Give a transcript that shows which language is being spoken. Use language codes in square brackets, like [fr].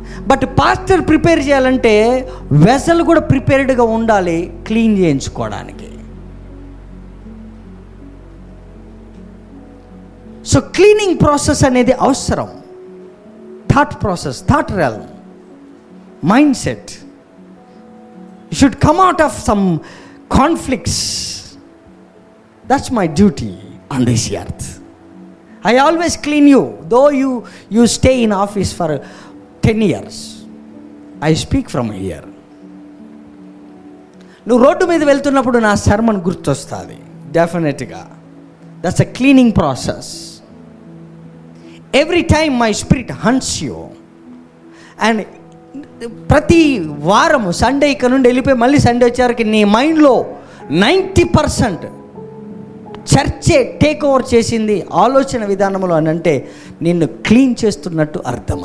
[te] But pastor prepare చేయాలంటే vessel కూడా ప్రిపేర్డ్గా ఉండాలి క్లీన్ చేయించుకోవడానికి. సో క్లీనింగ్ ప్రాసెస్ అనేది అవసరం. [en] Thought process, thought realm, mind set. You should come out of some conflicts. That's my duty on this earth. I always clean you. Though you stay in office for 10 years, I speak from here. [te] నువ్వు road మీద వెళ్తున్నప్పుడు నా sermon గుర్తొస్తుంది డెఫినెట్గా. [en] That's a cleaning process. Every time my spirit haunts you. [te] And ప్రతి వారము Sunday ఇక్కడ నుండి వెళ్ళిపోయి మళ్ళీ సండే వచ్చేసరికి నీ మైండ్లో 90% చర్చే టేక్ ఓవర్ చేసింది ఆలోచన విధానంలో అని అంటే నిన్ను క్లీన్ చేస్తున్నట్టు అర్థం.